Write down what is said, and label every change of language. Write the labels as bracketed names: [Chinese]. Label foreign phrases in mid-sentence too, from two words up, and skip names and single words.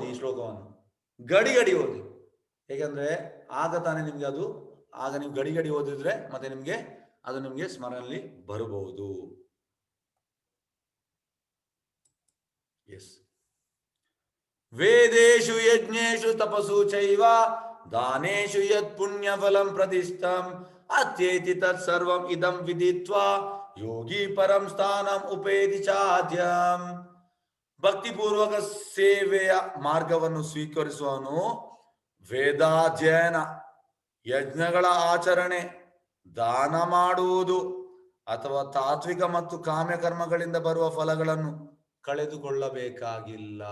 [Kannada] ಈ ಶ್ಲೋಕವನ್ನು ಗಡಿ ಓದಿ. ಹೇಗೆಂದ್ರೆ ಆಗ ತಾನೇ ನಿಮ್ಗೆ ಅದು, ಆಗ ನೀವು ಗಡಿ ಓದಿದ್ರೆ ಮತ್ತೆ ನಿಮ್ಗೆ ಅದು ನಿಮ್ಗೆ ಸ್ಮರಣೆಯಲ್ಲಿ ಬರಬಹುದು. ಎಸ್. [Sanskrit] ವೇದೇಶು ಯಜ್ಞೇಶು ತಪಸು ಚೈವ ದಾನೇಶು ಯತ್ ಪುಣ್ಯ ಫಲಂ ಪ್ರತಿಷ್ಠಂ ಅತ್ಯೇತಿ ತತ್ ಸರ್ವಂ ಇದಂ ವಿದಿತ್ವಾ ಯೋಗಿ ಪರಂ ಸ್ಥಾನಂ ಉಪೇತಿ ಚಾದ್ಯಂ. [Kannada] ಭಕ್ತಿಪೂರ್ವಕ ಸೇವೆಯ ಮಾರ್ಗವನ್ನು ಸ್ವೀಕರಿಸುವವನು ವೇದಾಧ್ಯಯನ, ಯಜ್ಞಗಳ ಆಚರಣೆ, ದಾನ ಮಾಡುವುದು ಅಥವಾ ತಾತ್ವಿಕ ಮತ್ತು ಕಾಮ್ಯ ಕರ್ಮಗಳಿಂದ ಬರುವ ಫಲಗಳನ್ನು ಕಳೆದುಕೊಳ್ಳಬೇಕಾಗಿಲ್ಲ.